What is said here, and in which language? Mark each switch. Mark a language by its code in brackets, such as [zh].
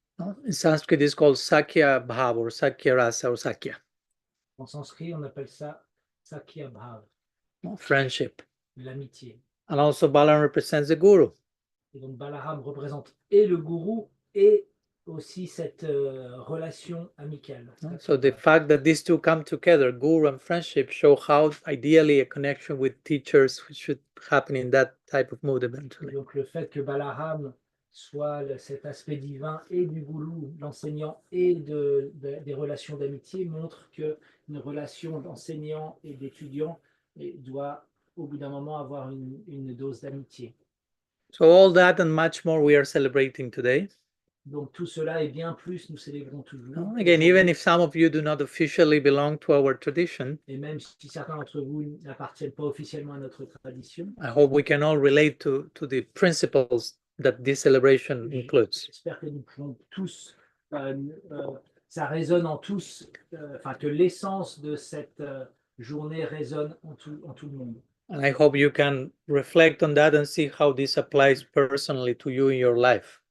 [en] In Sanskrit, it's called Sakya Bhav or Sakya Rasa or Sakya. [fr] En sanskrit, on appelle ça Sakya Bhav, [en] Friendship. [fr] l'amitié. [en] And also Balaram represents the Guru. [fr] Et donc Balaram représente et le gourou et aussi cette relation amicale. [en] So the fact that these two come together, Guru and friendship, show how ideally a connection with teachers should happen in that type of mood eventually. [fr] Et donc le fait que Balaram soit cet aspect divin et du gourou, l'enseignant, et des relations d'amitié montre qu'une relation d'enseignant et d'étudiant doit au bout d'un moment avoir une dose d'amitié. [en] So all that and much more we are celebrating today. [fr] Donc tout cela et bien plus nous célébrons toujours. [en] Again, even if some of you do not officially belong to our tradition, [fr] Et même si certains d'entre vous n'appartiennent pas officiellement à notre tradition, [en] I hope we can all relate to the principles that this celebration includes. [fr] j'espère que nous pouvons tous, ça résonne en tous, enfin que l'essence de cette journée résonne en tout le monde. [en] And I hope you can reflect on that and see how this applies personally to you in your life.